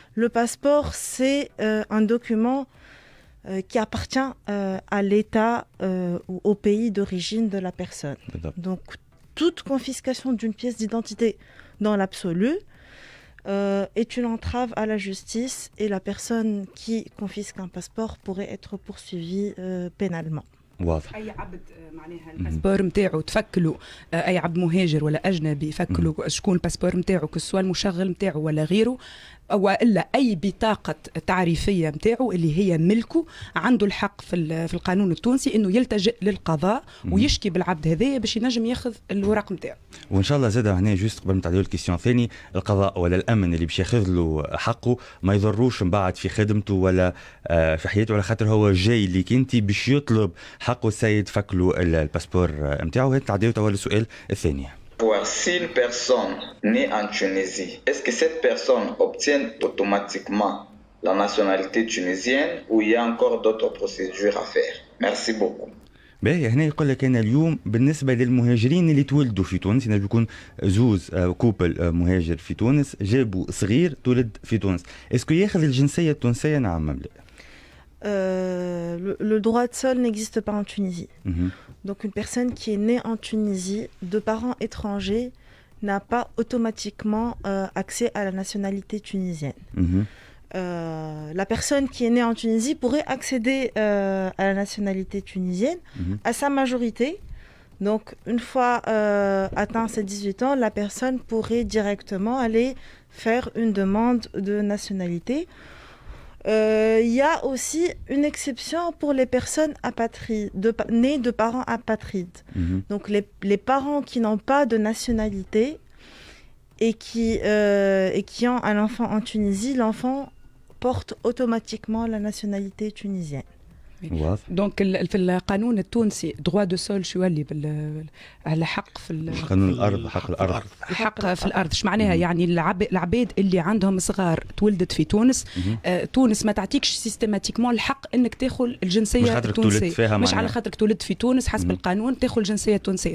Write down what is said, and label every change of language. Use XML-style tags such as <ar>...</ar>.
<fr>Le passeport, c'est un document qui appartient à l'État ou au pays d'origine de la personne. Donc, toute confiscation d'une pièce d'identité dans l'absolu est une entrave à la justice et la personne qui confisque un passeport pourrait être poursuivie pénalement.</fr> <ar>واضح. اي عبد معناها الباسبور نتاعو تفكلوا اي عبد مهاجر ولا اجنبي يفكلوا شكون الباسبور نتاعو كسوا المشغل نتاعو ولا غيره والا اي بطاقه تعريفيه نتاعو اللي هي ملكه عنده الحق في القانون التونسي انه يلتجئ للقضاء ويشكي بالعبد هذايا باش ينجم ياخذ الورق نتاعو. وان شاء الله زاد هنا جوست قبل ما تعديو الكيستيون ثاني القضاء ولا الامن اللي باش ياخذ له حقه ما يضروش من بعد في خدمته ولا في حياته على خاطر هو جاي ليك انت باش يطلب حقه السيد فكلوا الباسبور نتاعو. هيك تعديو توا السؤال الثاني.</ar> <fr>Si une personne née en Tunisie, est-ce que cette personne obtient automatiquement la nationalité tunisienne ou il y a encore d'autres procédures à faire? Merci beaucoup.</fr> <ar>باهي هنا يقول لك أنا اليوم بالنسبة للمهاجرين اللي تولدوا في تونس ينجم يكون زوز كوبل مهاجر في تونس جابوا صغير تولد في تونس، اسكو ياخذ الجنسية التونسية نعم أم لا؟</ar> <fr>Le droit de sol n'existe pas en Tunisie. Donc une personne qui est née en Tunisie de parents étrangers n'a pas automatiquement accès à la nationalité tunisienne. La personne qui est née en Tunisie pourrait accéder à la nationalité tunisienne à sa majorité. Donc une fois atteint ses 18 ans, la personne pourrait directement aller faire une demande de nationalité. Il y a aussi une exception pour les personnes apatrides, nées de parents apatrides. Donc les parents qui n'ont pas de nationalité et qui ont un enfant en Tunisie, l'enfant porte automatiquement la nationalité tunisienne.</fr> <ar>واضح. دونك في القانون التونسي</ar> <fr>دروا دو سول</fr> <ar>شو يولي على حق في قانون الارض، حق الارض، الحق في الارض. ايش معناها؟ يعني العباد اللي عندهم صغار تولدت في تونس، تونس ما تعطيكش سيستماتيكمون الحق انك تاخذ الجنسيه التونسيه، مش على خاطرك تولدت في تونس حسب القانون تاخذ الجنسيه التونسيه.</ar>